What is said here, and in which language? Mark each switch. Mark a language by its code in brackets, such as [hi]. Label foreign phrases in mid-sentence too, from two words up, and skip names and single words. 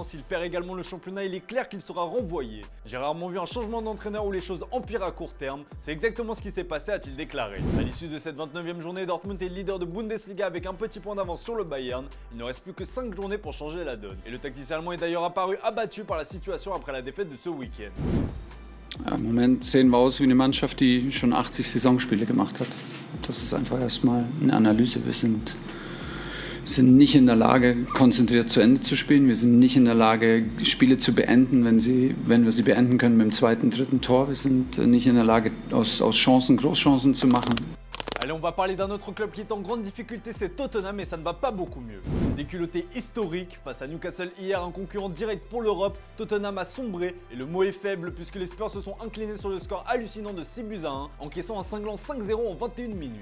[fr] S'il perd également le championnat, il est clair qu'il sera renvoyé. J'ai rarement vu un changement d'entraîneur où les choses empirent à court terme. C'est exactement ce qui s'est passé, a-t-il déclaré. À l'issue de cette 29e journée, Dortmund est leader de Bundesliga avec un petit point d'avance sur le Bayern. Il ne reste plus que 5 journées pour changer la donne. Et le tacticien allemand est d'ailleurs apparu abattu par la situation après la défaite de ce week-end. [de] Ja, im Moment sehen wir aus wie eine Mannschaft, die schon 80 Saisonspiele gemacht hat. Das ist einfach erstmal eine Analyse. Wir sind nicht in der Lage, konzentriert zu Ende zu spielen. Wir sind nicht in der Lage, Spiele zu beenden, wenn wir sie beenden können mit dem zweiten, dritten Tor. Wir sind nicht in der Lage, aus Chancen Großchancen zu machen. [fr] Allez, on va parler d'un autre club qui est en grande difficulté, c'est Tottenham, et ça ne va pas beaucoup mieux. Déculotté historique, face à Newcastle hier, un concurrent direct pour l'Europe, Tottenham a sombré, et le mot est faible puisque les Spurs se sont inclinés sur le score hallucinant de 6-1, encaissant un cinglant 5-0 en 21 minutes.